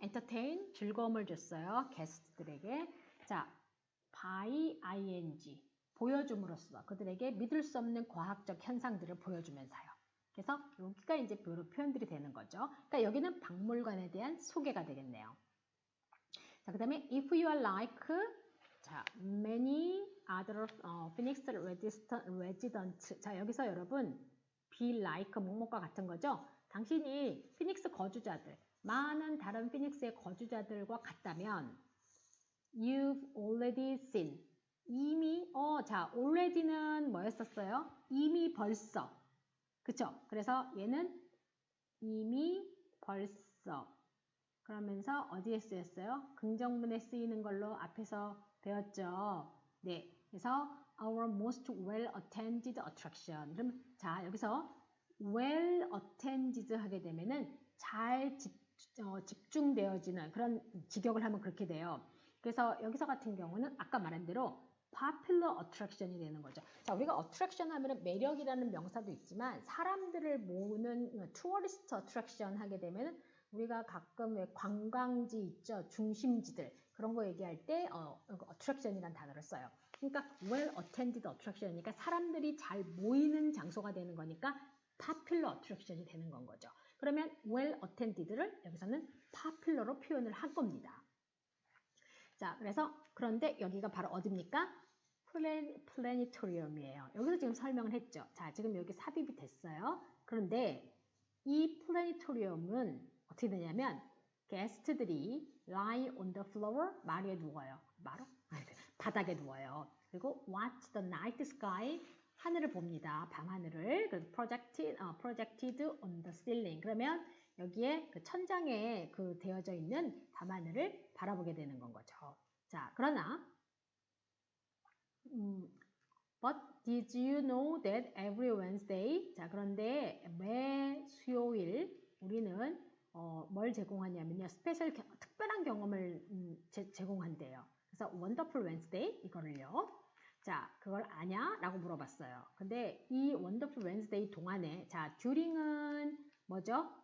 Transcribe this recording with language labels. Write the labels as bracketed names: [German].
[Korean] entertain. 즐거움을 줬어요. 게스트들에게. 자, by ing. 보여줌으로써 그들에게 믿을 수 없는 과학적 현상들을 보여주면서요. 그래서 여기가 이제 표현들이 되는 거죠. 그러니까 여기는 박물관에 대한 소개가 되겠네요. 자, 그 다음에 [English] if you are like 자, many other Phoenix residents. [Korean] 자, 여기서 여러분 [English] be like [Korean] 뭐뭐과 같은 거죠. 당신이 피닉스 거주자들, 많은 다른 피닉스의 거주자들과 같다면 [English] you've already seen. [Korean] 이미, 자, already는 뭐였었어요? 이미 벌써. 그쵸? 그래서 얘는 이미 벌써. 그러면서 어디에 쓰였어요? 긍정문에 쓰이는 걸로 앞에서 배웠죠. 네. 그래서 [English] our most well attended attraction. [Korean] 그럼 자, 여기서 [English] well attended [Korean] 하게 되면은 잘 집중되어지는 그런 직역을 하면 그렇게 돼요. 그래서 여기서 같은 경우는 아까 말한 대로 [English] popular attraction [Korean] 이 되는 거죠. 자, 우리가 attraction 하면은 매력이라는 명사도 있지만 사람들을 모으는 [English] tourist attraction [Korean] 하게 되면은 우리가 가끔 왜 관광지 있죠? 중심지들. 그런 거 얘기할 때 attraction이라는 단어를 써요. 그러니까 [English] well attended attraction [Korean] 이니까 사람들이 잘 모이는 장소가 되는 거니까 [English] popular attraction [Korean] 이 되는 건 거죠. 그러면 [English] well attended [Korean] 를 여기서는 popular로 표현을 한 겁니다. 자, 그래서 그런데 여기가 바로 어디입니까? 플래니토리움이에요. 여기서 지금 설명을 했죠. 자, 지금 여기 삽입이 됐어요. 그런데 이 플래니토리움은 어떻게 되냐면 게스트들이 [English] lie on the floor, [Korean] 마루에 누워요. 마루? 바닥에 누워요. 그리고 [English] watch the night sky, [Korean] 하늘을 봅니다. 밤하늘을. 그래서 [English] projected on the ceiling. [Korean] 그러면 여기에 그 천장에 그 되어져 있는 밤하늘을 바라보게 되는 건 거죠. 자, 그러나 [English] But did you know that every Wednesday? [Korean] 자, 그런데 매 수요일 우리는 뭘 제공하냐면요. 특별한 경험을 제공한대요. 그래서 Wonderful Wednesday 이거를요. 자, 그걸 아냐? 라고 물어봤어요. 근데 이 Wonderful Wednesday 동안에 자, during은 뭐죠?